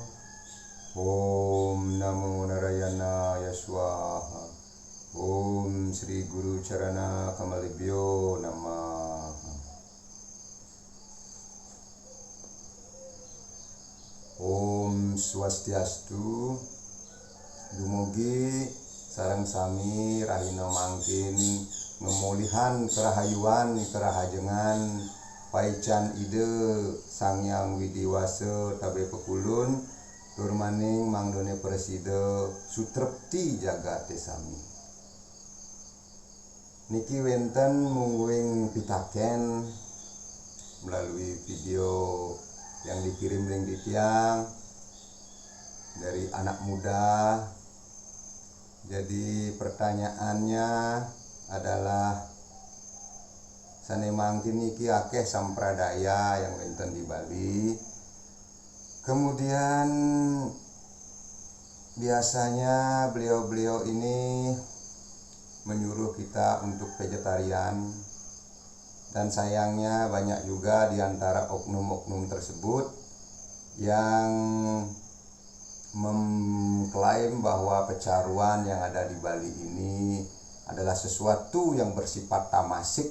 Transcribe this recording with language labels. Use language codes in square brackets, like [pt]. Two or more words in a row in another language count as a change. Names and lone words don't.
[sa] Om Namo Narayana Swaha. Om Shri Guru Charana Kamalibhyo Namah. [ban] Om Swastiastu. Dumugi sareng sami rahina mangkin ngemulihan kerahayuan kerahajengan paican ide Sangyang Widiwasa tabe pekulun turmaning mangdone presida sutrepti jagat sami. Niki wenten mungguing pitaken [id] melalui video yang dikirim ring di tiang dari anak muda. Jadi pertanyaannya adalah [ban] sane mangkin niki akeh [id] sampradaya yang wenten di Bali. Kemudian biasanya beliau-beliau ini menyuruh kita untuk vegetarian, dan sayangnya banyak juga di antara oknum-oknum tersebut yang mengklaim bahwa pecaruan yang ada di Bali ini adalah sesuatu yang bersifat tamasik.